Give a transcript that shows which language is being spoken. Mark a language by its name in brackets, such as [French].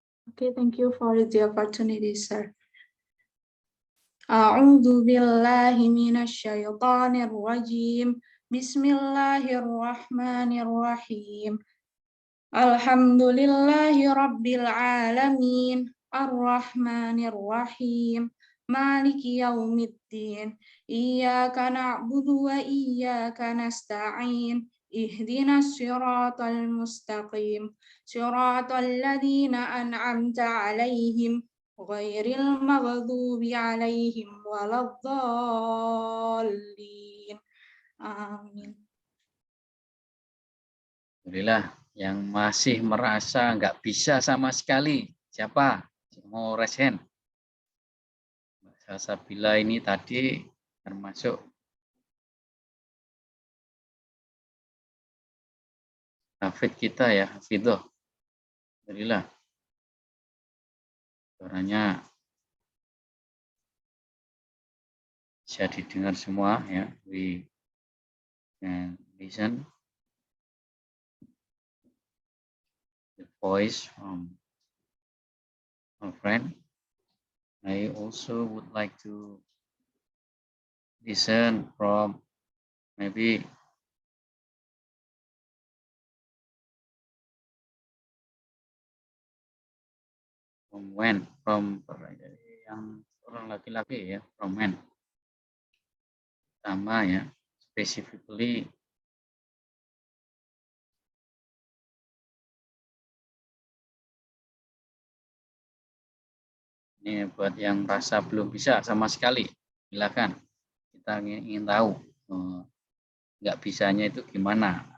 [English] Okay, thank you for the opportunity, sir. [Arabic] أعوذ بالله من الشيطان الرجيم بسم الله الرحمن الرحيم الحمد لله رب العالمين الرحمن الرحيم مالك يوم الدين إياك نعبد وإياك نستعين اهدنا الصراط المستقيم صراط الذين أنعمت عليهم غير المغضوب عليهم ولا الضالين آمين. [Indonesian] Alhamdulillah, yang masih merasa nggak bisa sama sekali. Siapa? Mau [English] raise hand? [Indonesian] Salsabila ini tadi termasuk hafid kita ya, hafidhoh. Alhamdulillah. Suaranya bisa didengar semua ya. [English] We can listen the voice from my friend. I also would like to listen from maybe from when, from [Indonesian] yang orang laki-laki ya, [English] from when. [Indonesian] Sama ya, specifically ini buat yang rasa belum bisa sama sekali, silakan. Kita ingin tahu nggak bisanya itu gimana.